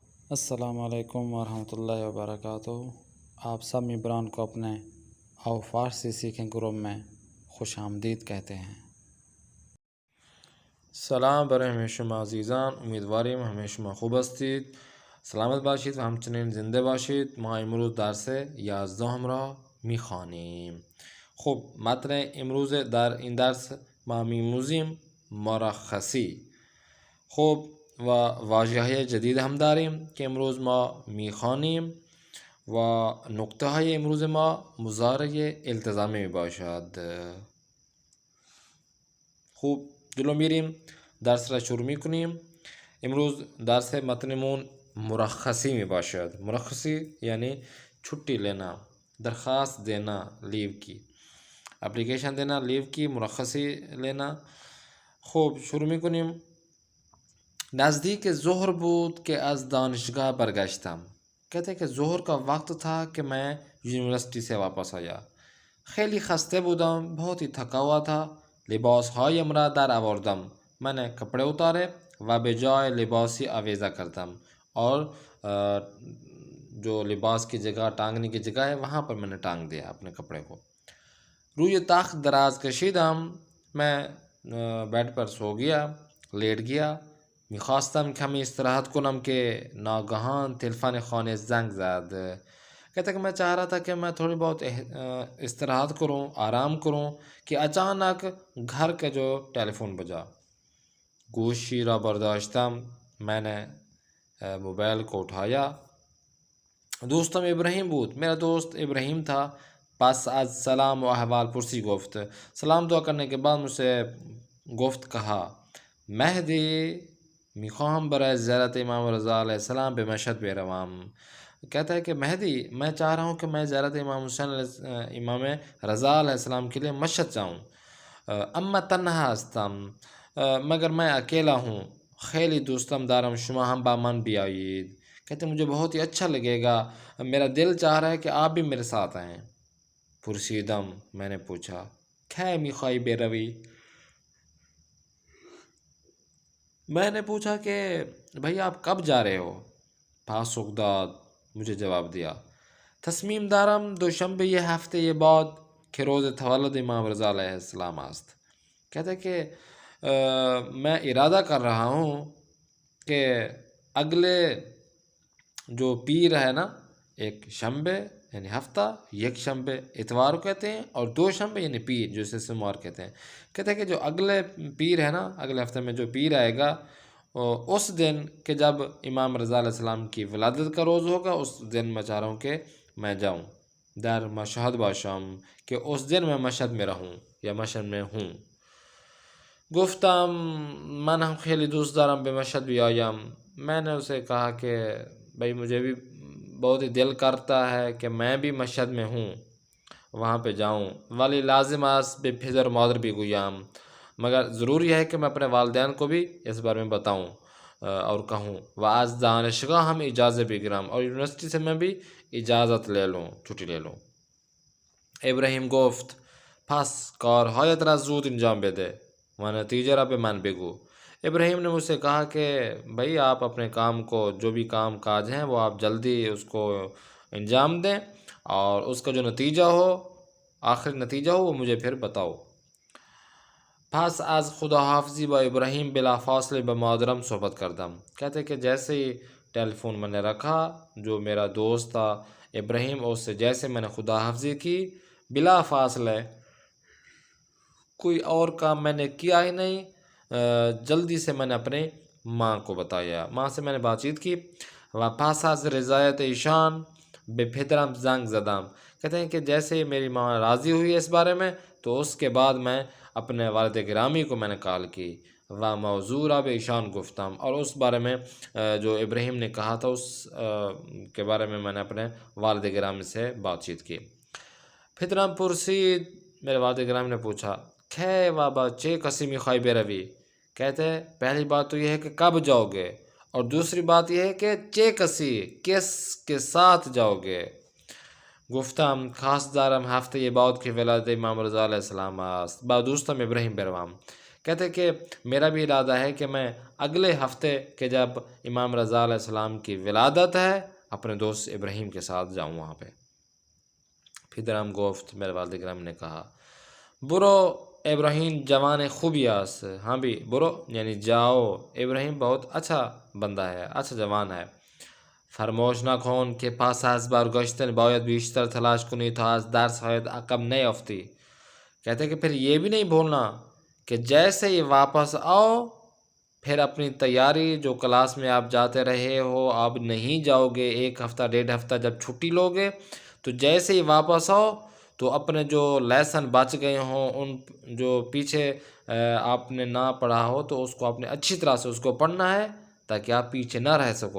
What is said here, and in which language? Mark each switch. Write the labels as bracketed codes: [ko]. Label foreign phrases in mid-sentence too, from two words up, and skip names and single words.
[ur] السلام علیکم ورحمۃ اللہ وبرکاتہ۔ آپ سب ممبران کو اپنے آو فارسی سیکھیں گروپ میں خوش آمدید کہتے ہیں۔ [fa] سلام برای همه شما عزیزان، امیدواریم همه شما خوب هستید، سلامت باشید و همچنین زنده باشید. ما امروز درس 11 را میخوانیم. خب متن امروز در این درس ما میموزیم مرخصی. خب و واژه‌های جدید هم داریم که امروز ما میخوانیم و نقطه های امروز ما مضارع التزامی می باشد. خوب جلو میریم، درس را شروع میکنیم. امروز درس متنمون مرخصی می باشد. [ur] مرخصی یعنی چھٹی لینا، درخواست دینا، لیو کی اپلیکیشن دینا، لیو کی مرخصی لینا. [fa] خوب شروع میکنیم. نزدیک ظهر بود که از دانشگاه برگشتم. [ur] کہتے ہیں کہ ظہر کا وقت تھا کہ میں یونیورسٹی سے واپس آیا. [fa] خیلی خسته بودم، [ur] بہت ہی تھکا ہوا تھا. [fa] لباسهایم را در آوردم. [ur] میں نے کپڑے اتارے [fa] و به جای لباسی آویزه کردم، [ur] اور جو لباس کی جگہ ٹانگنے کی جگہ ہے وہاں پر میں نے ٹانگ دیا اپنے کپڑے کو. [fa] روی تخت دراز کشیدم. [ur] میں بیڈ پر سو گیا، لیٹ گیا. [fa] میخواستم کمی استراحت کنم که ناگهان تلفن خانه زنگ زد. [ur] کہتا کہ میں چاہ رہا تھا کہ میں تھوڑی بہت استراحت کروں، آرام کروں، کہ اچانک گھر کا جو ٹیلی فون بجا. [fa] گوشی را برداشتم. [ur] میں نے موبائل کو اٹھایا. [fa] دوستم ابراهیم بود. [ur] میرا دوست ابراهیم تھا. [fa] پس از سلام و احوال پرسی گفت. [ur] سلام دعا کرنے کے بعد مجھ سے [fa] گفت کہا مهدی میخواهم برای زیارت امام رضا علیہ السلام به مشهد بروم. [ur] کہتا ہے کہ مہدی میں چاہ رہا ہوں کہ میں زیارت امام رضا علیہ السلام کے لیے مشہد جاؤں. [fa] اما تنها هستم، [ur] مگر میں اکیلا ہوں. [fa] خیلی دوستم دارم شما هم با من بیایید. [ur] کہتے ہیں مجھے بہت ہی اچھا لگے گا، میرا دل چاہ رہا ہے کہ آپ بھی میرے ساتھ آئیں. [fa] پرسیدم، [ur] میں نے پوچھا [fa] کی میخواهی بروی؟ [ur] میں نے پوچھا کہ بھائی آپ کب جا رہے ہو؟ [fa] پاسخ داد، [ur] مجھے جواب دیا [fa] تصمیم دارم دوشنبه یہ ہفته یہ بعد که روز تولد امام رضا علیہ السلام است. [ur] کہتے کہ میں ارادہ کر رہا ہوں کہ اگلے جو پیر ہے نا، ایک شنبے یعنی ہفتہ، [fa] یک شنبے [ur] اتوار کو کہتے ہیں، اور [fa] دو شنبے [ur] یعنی پیر جو اسے سوموار کہتے ہیں. کہتے ہیں کہ جو اگلے پیر ہے نا، اگلے ہفتے میں جو پیر آئے گا، اس دن کہ جب امام رضا علیہ السلام کی ولادت کا روز ہوگا، اس دن میں چاہ رہا ہوں کہ میں جاؤں. [fa] در مشهد باشم، [ur] کہ اس دن میں مشہد میں رہوں یا مشہد میں ہوں. [fa] گفتم من هم خیلی دوست دارم به مشهد بیایم. [ur] میں نے اسے کہا کہ بھائی مجھے بھی بہت ہی دل کرتا ہے کہ میں بھی مشہد میں ہوں، وہاں پہ جاؤں. [fa] ولی لازم است به پدر و مادر بگویم، [ur] مگر ضروری ہے کہ میں اپنے والدین کو بھی اس بارے میں بتاؤں اور کہوں. [fa] و از دانشگاه هم اجازه بگیرم، [ur] اور یونیورسٹی سے میں بھی اجازت لے لوں، چھٹی لے لوں. [fa] ابراهیم گفت پس کارهایت را زود انجام بده و نتیجه را به من بگو. [ur] ابراہیم نے مجھ سے کہا کہ بھائی آپ اپنے کام کو، جو بھی کام کاج ہیں وہ آپ جلدی اس کو انجام دیں، اور اس کا جو نتیجہ ہو، آخری نتیجہ ہو، وہ مجھے پھر بتاؤ. [fa] پس از خداحافظی با ابراہیم بلا فاصلے با مادرم صحبت کردم. [ur] کہتے کہ جیسے ہی ٹیلی فون میں نے رکھا، جو میرا دوست تھا ابراہیم، اس سے جیسے میں نے خداحافظی کی، بلا فاصلے، کوئی اور کام میں نے کیا ہی نہیں، جلدی سے میں نے اپنے ماں کو بتایا، ماں سے میں نے بات چیت کی. [fa] و پس از رضایت ایشان به پدرم زنگ زدم. [ur] کہتے ہیں کہ جیسے ہی میری ماں راضی ہوئی اس بارے میں، تو اس کے بعد میں اپنے والد گرامی کو میں نے کال کی. [fa] و موضوع را به ایشان گفتم، [ur] اور اس بارے میں جو ابراہیم نے کہا تھا اس کے بارے میں میں نے اپنے والد گرامی سے بات چیت کی. [fa] پدرم پرسید، [ur] میرے والد گرامی نے پوچھا [fa] کی و با چه کسی میخواهی بروی؟ [ur] کہتے ہیں پہلی بات تو یہ ہے کہ کب جاؤ گے، اور دوسری بات یہ ہے کہ [fa] چه کسی، [ur] کس کے ساتھ جاؤ گے. [fa] گفتم خواست دارم هفته بعد که ولادت امام رضا علیه السلام است با دوستم ابراهیم بروم. [ur] کہتے کہ میرا بھی ارادہ ہے کہ میں اگلے ہفتے کہ جب امام رضا علیہ السلام کی ولادت ہے اپنے دوست ابراہیم کے ساتھ جاؤں وہاں پہ. [fa] پدرم گفت [ur] میرے والد گرام نے کہا [fa] برو ابراہیم جوان خوبی است. [ur] ہاں بھی برو یعنی جاؤ، ابراہیم بہت اچھا بندہ ہے، اچھا جوان ہے. [fa] فرموش نکن که پس از برگشتن باید بیشتر تلاش کنی تا از درس‌هایت عقب نیفتی. [ur] کہتے کہ پھر یہ بھی نہیں بھولنا کہ جیسے ہی واپس آؤ پھر اپنی تیاری جو کلاس میں آپ جاتے رہے ہو آپ نہیں جاؤ گے. 1 ہفتہ 1.5 ہفتہ جب چھٹی لو گے تو جیسے ہی واپس آؤ تو اپنے جو لیسن بچ گئے ہوں ان جو پیچھے آپ نے نہ پڑھا ہو تو اس کو آپ نے اچھی طرح سے اس کو پڑھنا ہے تاکہ آپ پیچھے نہ رہ سکو.